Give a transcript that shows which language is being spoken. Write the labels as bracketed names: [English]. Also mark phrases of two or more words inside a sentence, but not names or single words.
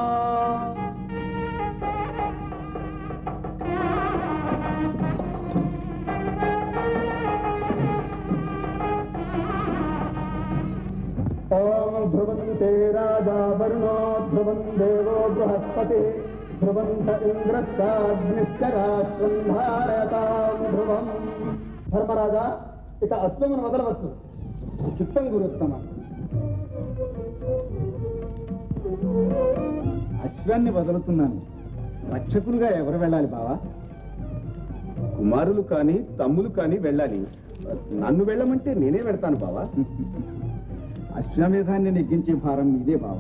[Sanskrit] ओम ध्रुवन्ते राजा वरुणो ध्रुवं देवो बृहस्पति ध्रुवन्त इंद्रश्चाग्निश्च राष्ट्रं धारयतां ध्रुवम् धर्मराजा [Telugu] ఇక అశ్వమును వదలవచ్చు చిత్తం గురుత్తమ అశ్వాన్ని వదులుతున్నాను. రక్షకులుగా ఎవరు వెళ్ళాలి బావా? కుమారులు కానీ తమ్ములు కానీ వెళ్ళాలి. నన్ను వెళ్ళమంటే నేనే వెళ్తాను బావా. అశ్వమేధాన్ని నెగ్గించే భారం ఇదే బావా.